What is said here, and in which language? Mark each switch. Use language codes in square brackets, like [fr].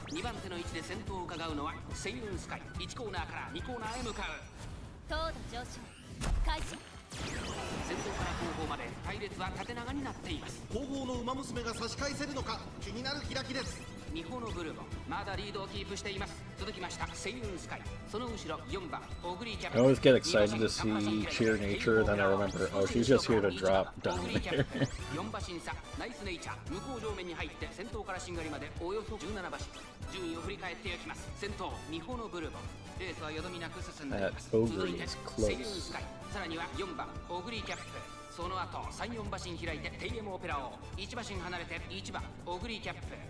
[ja] 2番手の位置で先頭を伺うのはセイウンスカイ。1コーナーから2コーナーへ向かう。糖度上昇開始。先頭から後方まで隊列は縦長になっています。後方の馬娘が差し返せるのか気になる開きです。ミホノブルボンまだリードをキープしています。続きましたセイウンスカイ、その後ろ4番オグリーキャップ。 [en] I always get excited to see cheer nature, then I remember, oh, she's just here to drop down there. [ja] 4馬審査ナイスネイチャー向こう上面に入って先頭からしんがりまでおよそ17馬身。順位を振り返っていきます。先頭ミホノブルボンレースはよどみなく進んでいます。続いてセイウンスカイ、さらには4番オグリーキャップ。その後3、4馬身開いてテイエムオペラを1馬身離れて1番オグリーキャップ。